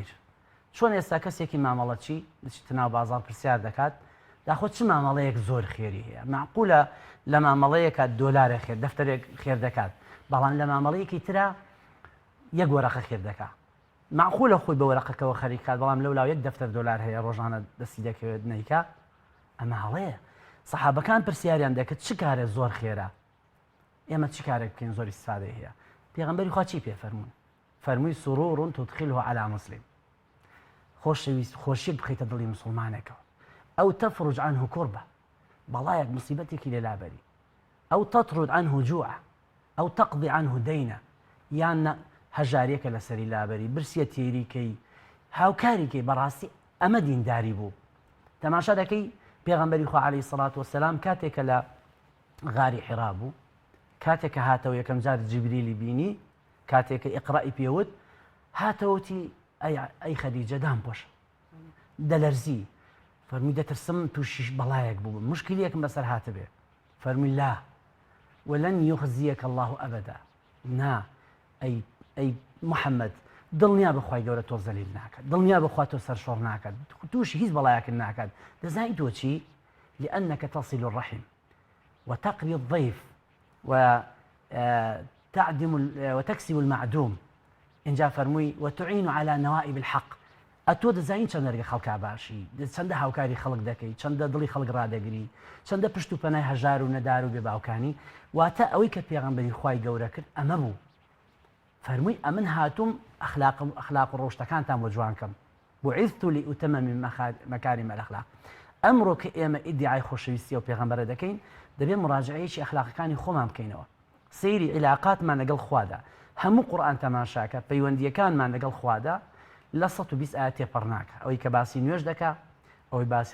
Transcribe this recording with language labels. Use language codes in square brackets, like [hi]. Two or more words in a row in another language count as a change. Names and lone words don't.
[ckb] چۆن ئێستا کەسێکی مامەڵەچی دەچێتە ناو بازاڕ پرسیار دەکات داخۆ چ مامەڵەیەک زۆر خێری هەیە معقولە لە مامەڵەیەکە دۆلارێک خێر دەفتەرێک خێر دەکات بەڵام لە مامەڵەیەکی ترا یەک وەرەقە خێر دەکات. معقولە خۆی بە وەرەقەکەەوە خەریکات بەڵام لەولاو یەک دەفتەر دۆلار هەیە ڕۆژانە دەستی دەکەوێت نیکە ئەمە هەڵەیە. سەحابەکان پرسیاریان دەکرد چ کارێ زۆر خێرە ئێمە چی کارێک بکەین زۆر ئیسفادەی هەیە. پێغەمبەری خوا چی پێ فەرموون فەرمووی [ar] سرور تدخله على مسلم [ckb] خۆشیێک بخەیتە دڵی مسلمانێکەوە ئەو [ar] تەفرج عنه كربة [ckb] بەڵایەک مصیبەتێکی لێلابەری ئەو [ar] تطرد عنه جوع [ckb] ئەو [ar] تقضي عنه [ckb] دەینە یان هەژارێکە لەسەری لابەری برسیە تێریکەی هاوکاریکەی بەڕاستی ئەمە دینداری بوو. تەماشا دەکەی پێغەمبەری خوا [ar] عەلەیهی سەڵات وەسەلام [ckb] کاتێکە لە غاری حیرا بوو کاتێکە هاتەوە یەکەم جار جیبریلی بینی کاتێکە ئیقڕائی پێوت هاتەوەتی ئەی خەدیجە دام پۆش دەلەرزی فەرمووی دەترسم تووشی بەڵایەک بوو مشکلەکەم بەسەر هاتە بێ فەرمووی [ar] لا ولن يخزيك الله أبدا [ckb] نا ئەی محەممەد دڵنیا بخوای گەورە تۆ زەلیل ناکات دڵنیا بخوا تۆ سەرشۆڕ ناکات تووشی هیچ بەڵایەکن ناکات دەزانی تۆ چی [ar] لأنك تصل الرحم وتقري الضيف وتكسب المعدوم [ckb] اینجا فەرمووی [ar] وتعين على نوائب الحق [ckb] ئەتۆ دەزانین چەندە لەگە خەڵکا باشی چەندە هاوکاری خەڵک دەکەی چەندە دڵی خەڵک ڕادەگری چەندە پشت و پەنای هەژار و نەدار و بێباوکانی واتە ئەوەی کە پێغەمبەری خوای گەورە کرد ئەمە بوو. فەرمووی ئەمن هاتووم ئەخلاق و ڕۆشتەکانتان بۆ جوانکەم [ar] بعثت لأتمم مكارم الأخلاق. [ckb] ئەمڕۆ کە ئێمە ئیدعای خۆشەویستی و پێغەمبەرە دەکەین دەبێت مراجعەیەکی ئەخلاقەکانی خۆمان بکەینەوە سەیری عیلاقاتمان لەگەڵ خوادا هەموو قورئان تەماشاکە پەیوەندیەکانمان لەگەڵ خوادا لە 120 ئاەت تێپەڕ ناکە ئەوەی کە باسی نوێژ دەکا ئەوەی باسی